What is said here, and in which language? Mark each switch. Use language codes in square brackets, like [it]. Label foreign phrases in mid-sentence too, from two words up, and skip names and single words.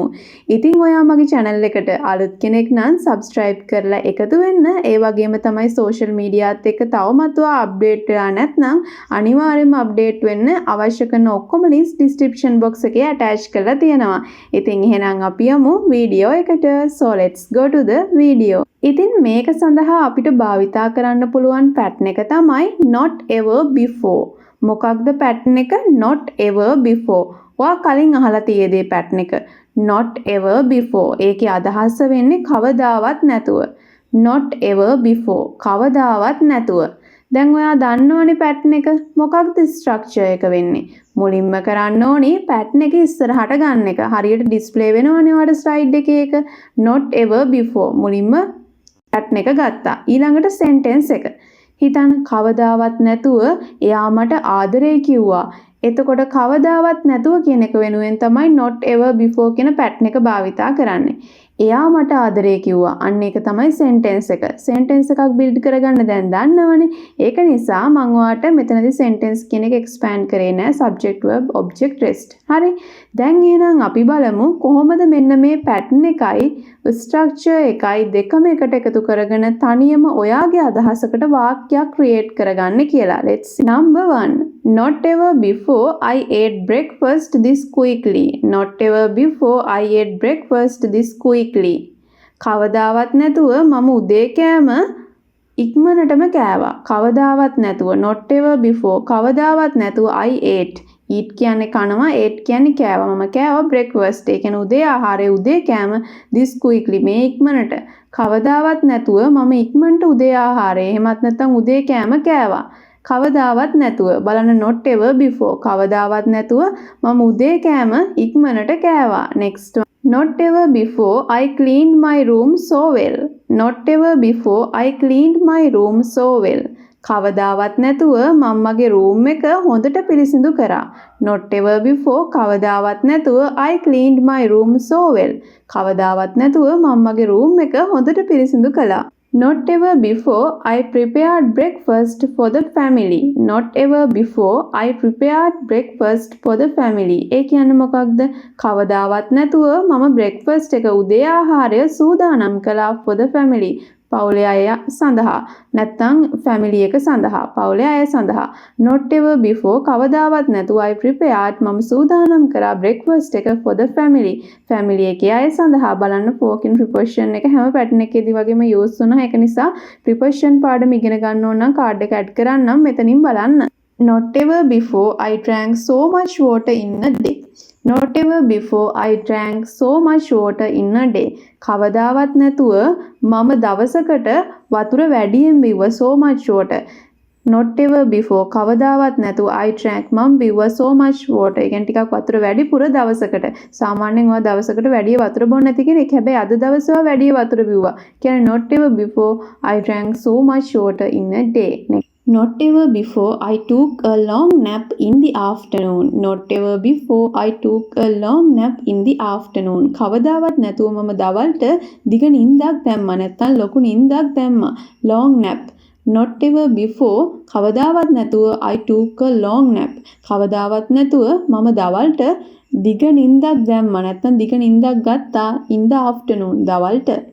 [si] ඉතින් ඔයා මගේ channel එකට අලුත් කෙනෙක් නම් subscribe කරලා එකතු වෙන්න. ඒ වගේම තමයි [en] social mediaත් [si] එක්ක තවමත් ඔයා update වෙලා නැත්නම් අනිවාර්යයෙන්ම update වෙන්න. අවශ්‍ය කරන ඔක්කොම links [en] description box [si] එකේ attach කරලා තියෙනවා. ඉතින් එහෙනම් අපි යමු වීඩියෝ එකට. [en] So let's go to the video. [si] ඉතින් මේක සඳහා අපිට භාවිතා කරන්න පුළුවන් පැටර්න් එක තමයි [en] not ever before. [si] මොකක්ද පැටර්න් එක? [en] not ever before. [si] ඔයා කලින් අහලා තියෙදේ පැටර්න් එක. [en] not ever before. [si] ඒකේ අදහස වෙන්නේ කවදාවත් නැතුව. [en] not ever before. [si] කවදාවත් නැතුව. දැන් ඔයා දන්නවනේ පැටර්න් එක. මොකක්ද ස්ට්‍රක්චර් එක වෙන්නේ? මුලින්ම කරන්න ඕනේ පැටර්න් එක ඉස්සරහට ගන්න එක. හරියට ඩිස්ප්ලේ වෙනවනේ ඔයාලට ස්ලයිඩ් එකේ එක. [en] not ever before. [si] මුලින්ම පැටර්න් එක ගත්තා. ඊළඟට සෙන්ටෙන්ස් එක. හිතන්න කවදාවත් නැතුව එයා මට ආදරේ කිව්වා. එතකොට කවදාවත් නැතුව කියන එක වෙනුවෙන් තමයි [en] not ever before [si] කියන පැටර්න් එක භාවිතා කරන්නේ. එයා මට ආදරේ කිව්වා. අන්න ඒක තමයි සෙන්ටෙන්ස් එක. සෙන්ටෙන්ස් එකක් බිල්ඩ් කරගන්න දැන් දන්නවනේ. ඒක නිසා මම ඔයාලට මෙතනදී සෙන්ටෙන්ස් කියන එක එක්ස්පෑන්ඩ් කරේ නෑ [en] subject verb object rest. [si] හරි. දැන් එහෙනම් අපි බලමු කොහොමද මෙන්න මේ පැටර්න් එකයි ස්ට්‍රක්චර් එකයි දෙකම එකට එකතු කරගෙන තනියම ඔයාගේ අදහසකට වාක්‍යයක් ක්‍රියේට් කරගන්න කියලා. [en] Let's see. Number 1. Not ever before I ate breakfast this quickly. Not ever before I ate breakfast this quickly. [si] කවදාවත් නැතුව මම උදේ කෑම ඉක්මනටම කෑවා. කවදාවත් නැතුව [en] not ever before [si] කවදාවත් නැතුව [en] I ate. [si] eat කියන්නේ කනවා, ate කියන්නේ කෑවා. මම කෑවා breakfast. ඒ කියන්නේ උදේ ආහාරය උදේ කෑම [en] this quickly [si] මේ ඉක්මනට. කවදාවත් නැතුව මම ඉක්මනට උදේ ආහාරය එහෙමත් නැත්නම් උදේ කෑම කෑවා. කවදාවත් නැතුව බලන්න [en] not ever before [si] කවදාවත් නැතුව මම උදේ කෑම ඉක්මනට කෑවා. [en] next one. Not ever before I cleaned my room so well. Not ever before I cleaned my room so well. [si] කවදාවත් නැතුව මම මගේ room එක හොඳට පිරිසිදු කරා. [en] Not ever before [si] කවදාවත් නැතුව [en] I cleaned my room so well. [si] කවදාවත් නැතුව මම මගේ room එක හොඳට පිරිසිදු කළා. [en] Not ever before I prepared breakfast for the family. Not ever before I prepared breakfast for the family. [si] ඒ කියන්නේ මොකක්ද? කවදාවත් නැතුව මම breakfast එක උදේ ආහාරය සූදානම් කළා [en] for the family. [si] පවුලේ අය සඳහා නැත්නම් family එක සඳහා පවුලේ අය සඳහා. Not ever before කවදාවත් නැතුව I prepared මම සූදානම් කරා breakfast එක for the family. family එකේ අය සඳහා. බලන්න for කියන preposition එක හැම pattern එකේදී වගේම use වෙනවා. ඒක නිසා preposition පාඩම ඉගෙන ගන්න ඕන නම් card එක add කරන්නම් මෙතනින් බලන්න. [en] Not ever before I drank so much water in a day. Not ever before I drank so much water in a day. [si] කවදාවත් නැතුව මම දවසකට වතුර වැඩියෙන් බිව්වා [en] so much water. Not ever before [si] කවදාවත් නැතුව [en] I drank [si] මම බිව්වා [en] so much water. [si] ඒ කියන්නේ ටිකක් වතුර වැඩිපුර දවසකට. සාමාන්‍යයෙන් ඔයා දවසකට වැඩි වතුර බොන්නේ නැති කෙනෙක්. හැබැයි අද දවසේ ඔයා වැඩි වතුර බිව්වා. [en] කියන්නේ not ever before I drank so much water in a day. Not ever before I took a long nap in the afternoon. Not ever before I took a long nap in the afternoon. [si] කවදාවත් නැතුව මම දවල්ට දිග නිින්දක් දැම්මා. නැත්නම් ලොකු නිින්දක් දැම්මා. [en] Long nap. Not ever before [si] කවදාවත් නැතුව [en] I took a long nap. [si] කවදාවත් නැතුව මම දවල්ට දිග නිින්දක් දැම්මා. නැත්නම් දිග නිින්දක් ගත්තා [en] in the afternoon [si] දවල්ට.